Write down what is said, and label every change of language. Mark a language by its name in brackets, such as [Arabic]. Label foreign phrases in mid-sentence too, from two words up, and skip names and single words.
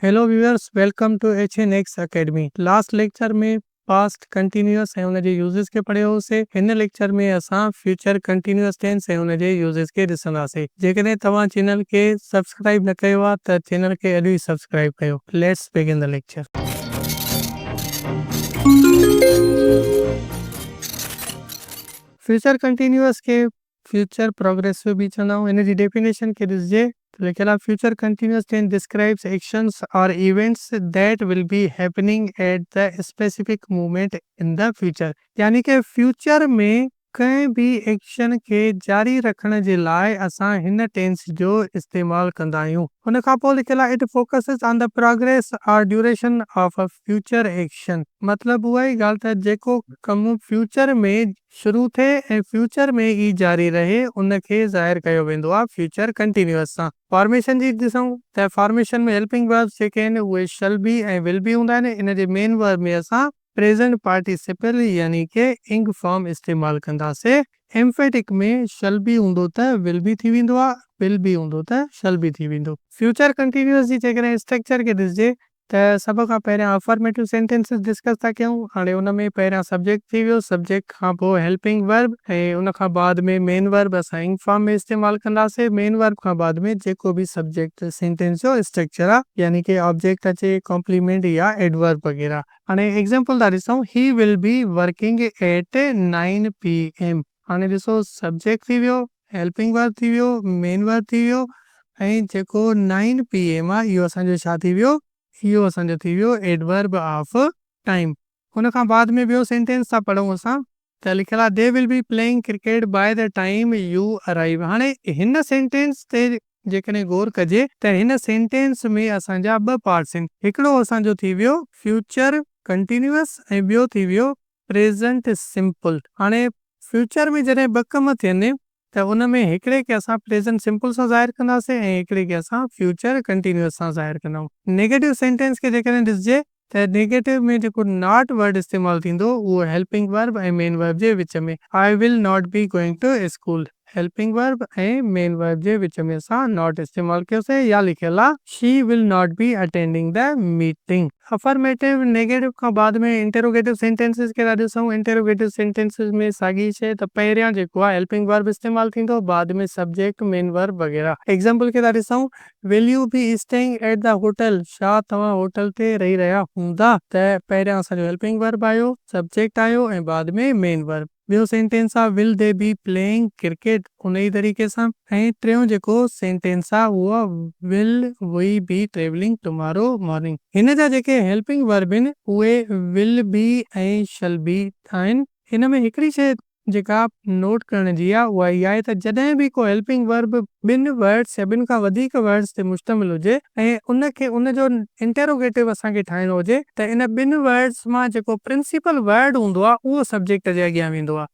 [English] Hello viewers, welcome to HNX Academy. Last lecture में past continuous [Sindhi] ऐं उनजे [English] यूज़ेस [Sindhi] के पढ़ियो होसीं। हिन लेक्चर में असां [English] future continuous tense [Sindhi] ऐं उनजे यूज़ेस के ॾिसंदासीं। जेकॾहिं तव्हां चैनल के सब्सक्राइब न कयो आहे त चैनल के अॼु ई सब्सक्राइब कयो। [English] Let's begin the lecture. Future continuous के future progressive [Sindhi] भी चवंदा आहियूं। हिन जी डेफिनेशन के ॾिसजे त लिखियल आहे, [English] Future continuous tense describes actions and events that will be happening at the specific moment in the future. [Sindhi] यानी कि फ्यूचर में कंहिं भी एक्शन के जारी रखण जे लाइ असां हिन टेंस जो इस्तेमाल कंदा आहियूं। हुन खां पोइ लिखियल आहे, [English] It focuses on the progress or duration of a future action. [Sindhi] मतलब उहा ई ॻाल्हि त जेको कमु फ्यूचर में शुरू थिए ऐं फ्यूचर में ई जारी रहे उनखे ज़ाहिर कयो वेंदो आहे [English] future continuous [Sindhi] सां। फॉर्मेशन जी ॾिसूं त फॉर्मेशन में [English] helping verbs [Sindhi] जेके आहिनि उहे [English] shall be [Sindhi] ऐं [English] will be [Sindhi] हूंदा आहिनि। इन जे [English] main verb [Sindhi] में असां [English] present participle [Sindhi] यानी के [English] ing form [Sindhi] इस्तेमाल कंदासीं। एम्फेटिक में [English] shall be [Sindhi] हूंदो त [English] will be [Sindhi] थी वेंदो आहे, [English] will be [Sindhi] हूंदो त [English] shall be [Sindhi] थी वेंदो। [English] future continuous [Sindhi] जी जेकॾहिं स्ट्रक्चर खे ॾिसजे त सभ खां पहिरियां [English] affirmative sentences discuss [Sindhi] था कयूं। हाणे उन में पहिरियां सब्जेक्ट थी वियो, सब्जेक्ट खां पोइ [English] helping verb [Sindhi] ऐं उन खां बाद में [English] main verb [Sindhi] असां [English] ing form [Sindhi] में इस्तेमाल कंदासीं। [English] main verb [Sindhi] खां बाद में जेको बि [English] subject sentence [Sindhi] जो स्ट्रक्चर आहे यानी कि ऑब्जेक्ट अचे, कॉम्प्लीमेंट या एडवर्ब वग़ैरह। [English] हाणे एग्जांपल [Sindhi] था ॾिसूं, [English] He will be working at 9 PM. [Sindhi] हाणे ॾिसो, सब्जेक्ट थी वियो, [English] helping verb [Sindhi] थी वियो, [English] main verb [Sindhi] थी वियो ऐं जेको 9 PM आहे इहो असांजो छा थी वियो, इहो असांजो थी वियो [English] adverb of time. [Sindhi] हुन खां बाद में ॿियो सेंटेंस था पढ़ूं असां त लिखियल आहे, [English] They will be playing cricket by the time you arrive. [Sindhi] हाणे हिन सेंटेंस ते जेकॾहिं गौर कजे त हिन सेंटेंस में असांजा ॿ पार्ट्स आहिनि। हिकिड़ो असांजो थी वियो [English] future continuous [Sindhi] ऐं ॿियो थी वियो [English] present simple. [Sindhi] हाणे फ्यूचर में जॾहिं ॿ कम थियनि त उन में हिकिड़े खे असां [English] present simple [Sindhi] सां ज़ाहिर कंदासीं ऐं हिकिड़े खे असां [English] future continuous [Sindhi] सां ज़ाहिर कंदाऊं। [English] negative sentence [Sindhi] खे जेकॾहिं ॾिसजे त नेगेटिव में जेको [English] not word [Sindhi] इस्तेमाल थींदो उहो [English] helping verb [Sindhi] ऐं [English] main verb [Sindhi] जे विच में। [English] I will not be going to school, helping verb ऐं main verb [Sindhi] जे विच में असां [English] not [Sindhi] इस्तेमाल कयोसीं। या लिखियल आहे, [English] She will not be attending the meeting. [Sindhi] अफर्मेटिव नेगेटिव खां बाद में [English] interrogative sentences [Sindhi] खे था ॾिसूं। [English] interrogative sentences [Sindhi] में साॻी शइ त पहिरियां जेको आहे [English] helping verb [Sindhi] इस्तेमाल थींदो, बाद में सब्जेक्ट, [English] main verb [Sindhi] वग़ैरह। एग्जांपल खे था ॾिसूं, [English] Will you be staying at the hotel, [Sindhi] छा तव्हां होटल ते रही रहिया हूंदा। त पहिरियां असांजो [English] helping verb [Sindhi] आयो, सब्जेक्ट आयो ऐं बाद में [English] main verb. [Sindhi] ॿियो सेंटेंस आहे, [English] Will they be playing cricket, [Sindhi] उन ई तरीक़े सां। ऐं टियों जेको सेंटेंस आहे उहो [English] Will we be travelling tomorrow morning. [Sindhi] हिन जा जेके [English] helping verb [Sindhi] आहिनि उहे [English] will be [Sindhi] ऐं [English] shall be [Sindhi] आहिनि। हिन में हिकिड़ी शइ जेका नोट करण जी आहे उहा इहा आहे त जॾहिं बि को [English] helping verb [Sindhi] ॿिनि वर्ड्स या ॿिनि खां वधीक वर्ड्स ते मुश्तमिल हुजे ऐं उनखे उनजो इंटेरोगेटिव असांखे ठाहिणो हुजे त इन ॿिनि वर्ड्स मां जेको [English] principal word [Sindhi] हूंदो आहे उहो सब्जेक्ट जे अॻियां वेंदो आहे।